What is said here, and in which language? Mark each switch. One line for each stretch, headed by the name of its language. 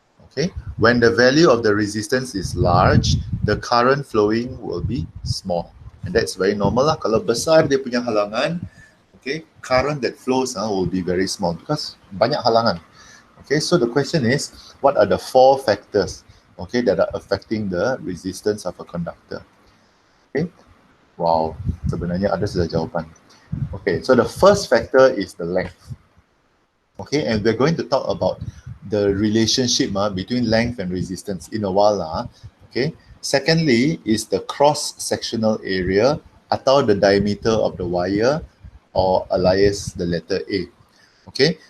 English: Okay, when the value of the resistance is large, the current flowing will be small, and that's very normal lah.
Malay: Kalau besar dia punya halangan,
English: okay, current that flows will be very small because
Malay: banyak halangan.
English: Okay, so the question is, what are the four factors, okay, that are affecting the resistance of a conductor?
Malay: Okay, wow, sebenarnya ada sudah jawapan.
English: Okay, so the first factor is the length. Okay, and we're going to talk about the relationship between length and resistance in a while. Okay. Secondly is the cross-sectional area atau the diameter of the wire, or alias the letter A. Okay.